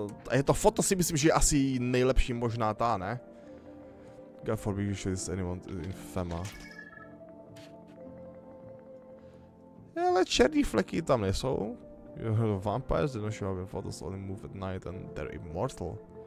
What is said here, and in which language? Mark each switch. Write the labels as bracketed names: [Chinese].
[Czech] A je to foto, si myslím, že je asi nejlepší možná ta, ne? [English] God forbid you should anyone in Fema. [Czech] Ale černý fleky tam nejsou. [English] Vampires, they don't show up in photos, only move at night and they're immortal.